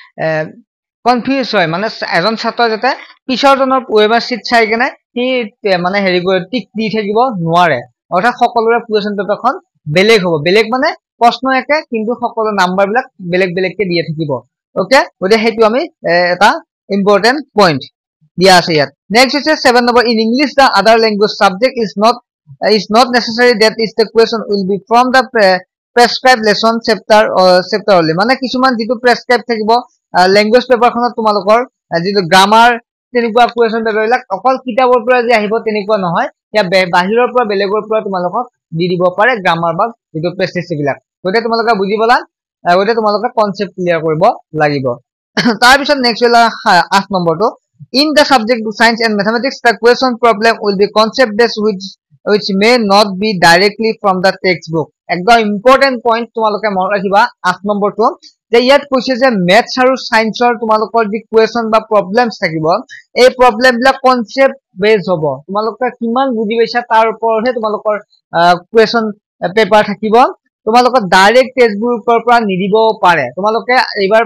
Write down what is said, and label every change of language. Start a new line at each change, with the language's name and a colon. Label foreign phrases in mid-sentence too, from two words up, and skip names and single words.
Assamese: কনফিউজ হয় মানে এজন ছাত্ৰ যাতে পিছৰজনৰ
English: OMR sheet
Assamese: চাই কেনে কি মানে হেৰি কৰি টিক দি থাকিব নোৱাৰে অৰ্থাৎ সকলোৰে কোৱেশ্চন পেপাৰখন বেলেগ হ'ব বেলেগ মানে প্ৰশ্ন একে কিন্তু সকলো নাম্বাৰ বিলাক বেলেগকে দিয়া থাকিব ওকে গতে হেতু আমি এটা
English: important point
Assamese: দিয়া আছে ইয়াত নেক্সট হৈছে 7 নম্বৰ
English: in English the other language subject is not necessary that is the question will be from the prescribed lesson chapter only
Assamese: মানে কিছুমান যেটো প্ৰেসক্ৰাইব থাকিব ল্যাঙ্গুয়েজ পেপাৰখনত তোমালোকৰ যেটো গ্ৰামাৰ তেনেকুৱা কোৱেশ্চন পেপাৰবিলাক অকল কিতাপৰ পৰা যে আহিব তেনেকুৱা নহয় ইয়া বাহিৰৰ পৰা বেলেগৰ পৰা তোমালোকক দি দিব পাৰে গ্ৰামাৰ বা যেটো প্ৰেসিছ বিলাক গতে তোমালোকে বুজিবলা গতে তোমালোকে
English: concept clear
Assamese: কৰিব লাগিব তাৰ পিছত নেক্সট হলা
English: 8 নম্বৰটো in the subject science and mathematics the question problem will be concept based which may not be directly from the textbook.
Assamese: একদম
English: important point
Assamese: তোমালোকে মনত ৰাখিবা 8 নম্বৰটো যে ইয়াত কৈছে যে মেথছ আৰু সায়েন্সৰ তোমালোকৰ যি কুৱেশ্যন বা প্ৰবলেমছ থাকিব এই প্ৰবলেম বিলাক
English: concept base
Assamese: হ'ব তোমালোকে কিমান বুজি পাইছা তাৰ ওপৰতহে তোমালোকৰ
English: question paper
Assamese: থাকিব তোমালোকৰ ডাইৰেক্ট টেক্সটবুকৰ পৰা নিদিব পাৰে তোমালোকে এইবাৰ